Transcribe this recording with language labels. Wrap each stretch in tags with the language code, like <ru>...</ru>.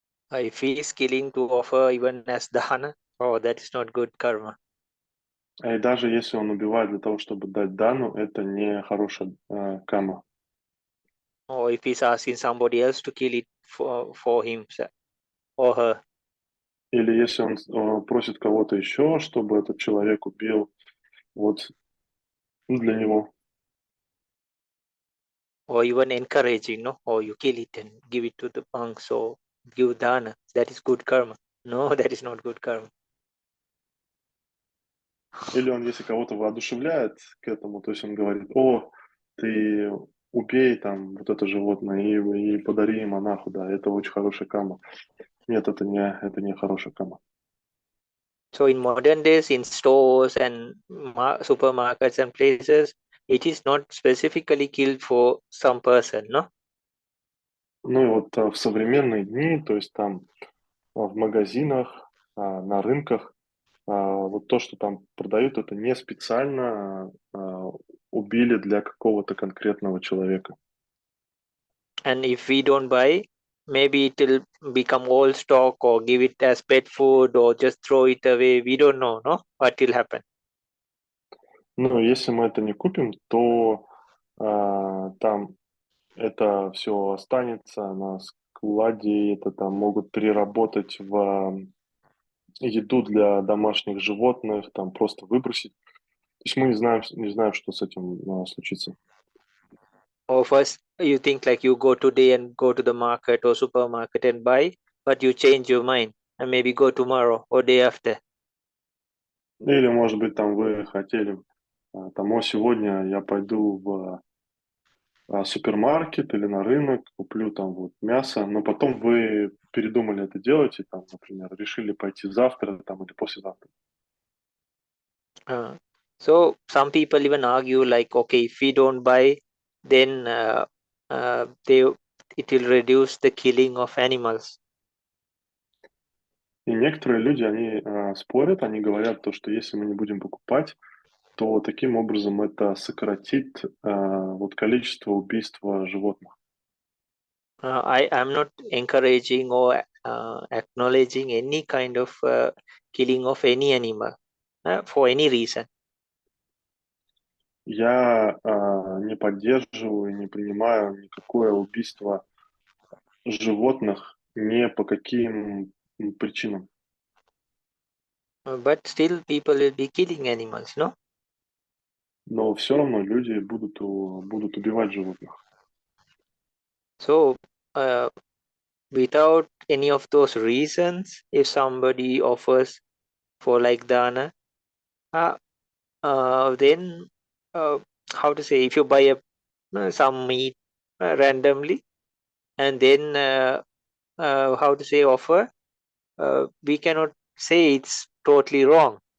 <en>if he is killing to offer even as dana, oh, that is not good karma.</en> <ru>и даже если он убивает для того, чтобы дать дану, это не хорошая кама.</ru> <en>Or if he's asking somebody else to kill it for him or her.</en> <ru>Или если он просит кого-то еще, чтобы этот человек убил вот для него.</ru> <en>Or even encouraging, no? Or you kill it and give it to the monks or give dana. That is good karma. No, that is not good karma.</en> <ru>Или он, если кого-то воодушевляет к этому, то есть он говорит, о, ты убей там вот это животное и подари монаху, да, это очень хорошая кама. Нет, это не хорошая кама.</ru> <en>So in modern days, in stores and supermarkets and places, it is not specifically killed for some person, no?</en> <ru>Ну и вот в современные дни, то есть там в магазинах, на рынках, вот то, что там продают, это не специально убили для какого-то конкретного человека.</ru> <en>And if we don't buy, maybe it will become old stock or give it as pet food or just throw it away. We don't know, no? What will happen?</en> <ru>Но если мы это не купим, то там это все останется на складе, это там могут переработать в еду для домашних животных, там просто выбросить. То есть мы не знаем, что с этим случится.</ru> <en>Or first, you think like you go today and go to the market or supermarket and buy, but you change your mind and maybe go tomorrow or day after.</en> <ru>Или, может быть, там вы хотели, там, сегодня я пойду в супермаркет или на рынок, куплю там вот мясо, но потом вы передумали это делать и там, например, решили пойти завтра там или послезавтра.</ru> <en>So some people even argue like, okay, if we don't buy, then it will reduce the killing of animals.</en> <ru>И некоторые люди, они спорят, они говорят то, что если мы не будем покупать, то таким образом это сократит вот количество убийства животных.</ru> <en>I'm not encouraging or acknowledging any kind of killing of any animal for any reason.</en> <ru>Я не поддерживаю, не принимаю никакое убийство животных ни по каким причинам.</ru> <en>But still people will be killing animals, no?</en> <ru>Но все равно люди будут убивать животных.</ru> <en>So without any of those reasons, if somebody offers for like dana, then how to say, if you buy some meat randomly, and then how to say, offer, we cannot say it's totally wrong.</en>